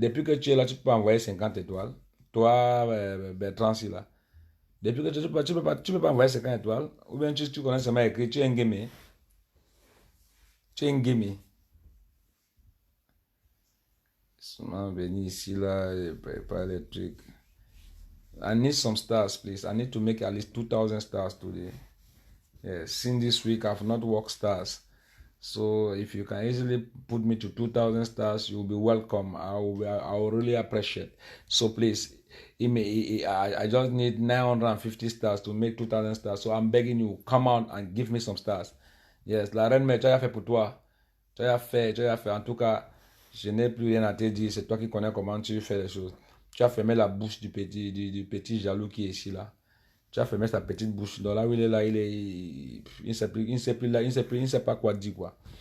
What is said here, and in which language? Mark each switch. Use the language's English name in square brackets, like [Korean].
[French] Depuis que tu es là, tu peux envoyer 50 étoiles. Toi, Bertrand, si là. Depuis que tu peux pas envoyer 50 étoiles. Ou bien tu connais seulement écrit, tu es un gamer. Tu es un gamer. Seulement venir ici là, et préparer les trucs. [English] I need some stars, please. I need to make at least 2000 stars today. Yes, since this week I've not worked stars. So if you can easily put me to 2000 stars, you'll be welcome. I will really appreciate. So please, I just need 950 stars to make 2000 stars. So I'm begging you, come out and give me some stars. [French] Yes, la reine mère, tu as fait pour toi. Tu as fait. En tout cas, je n'ai plus rien à te dire. C'est toi qui connais comment tu fais les choses. Tu as fermé la bouche du petit jaloux qui est ici là. Tu as fermé sa petite bouche. Donc là où il est là, il ne sait plus, il ne sait pas quoi dire quoi.